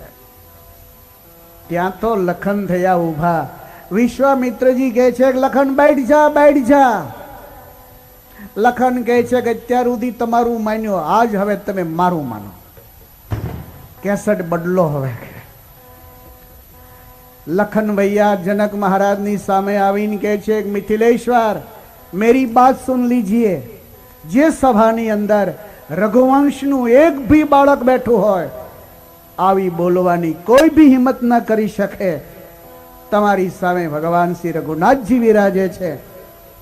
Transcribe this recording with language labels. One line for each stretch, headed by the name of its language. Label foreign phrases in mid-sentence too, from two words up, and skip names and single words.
Gujarati: ત્યાં તો લખન થયા ઉભા। વિશ્વામિત્રજી કહે છે કે લખન
Hindi: बैठ जा बैठ जा।
Gujarati: લખન કહે છે કે અત્યાર સુધી તમારું માન્યો, આજ હવે તમે મારું માનો। કેસટ બદલો હવે। લખન ભૈયા જનક મહારાજ ની સામે આવીને કહે છે
Hindi: मिथिलेश्वर मेरी बात सुन लीजिए।
Gujarati: જે સભાની અંદર રઘુવંશનું એક ભી બાળક બેઠો હોય આવી બોલવાની કોઈ ભી હિંમત ન કરી સકે। તમારી સામે ભગવાન શ્રી રઘુનાથ જી વિરાજે છે।